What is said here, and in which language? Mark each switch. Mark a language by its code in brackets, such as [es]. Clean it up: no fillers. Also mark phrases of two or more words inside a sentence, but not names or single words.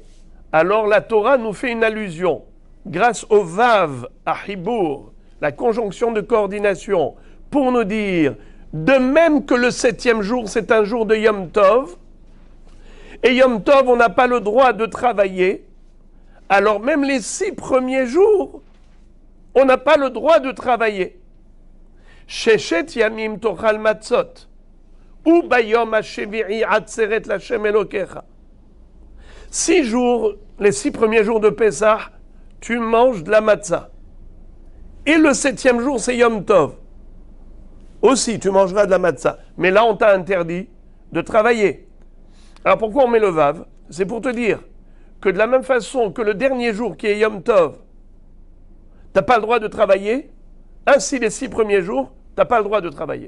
[fr] Alors la Torah nous fait une allusion, grâce au Vav à Hibour, la conjonction de coordination, pour nous dire, de même que le 7e jour, c'est un jour de [he] יום טוב, [fr] et [he] יום טוב, [fr] on n'a pas le droit de travailler, alors même les 6 premiers jours, on n'a pas le droit de travailler. [he] ששת ימים תאכל מצות, וביום השביעי עצרת לה' אלוקיך. [fr] 6 jours, les 6 premiers jours de Pessah, tu manges de la matzah. Et le 7e jour, c'est [he] יום טוב. [fr] Aussi, tu mangeras de la matzah. Mais là, on t'a interdit de travailler. Alors pourquoi on met le Vav? C'est pour te dire que de la même façon que le dernier jour qui est [he] יום טוב, [fr] tu n'as pas le droit de travailler, ainsi les 6 premiers jours, tu n'as pas le droit de travailler.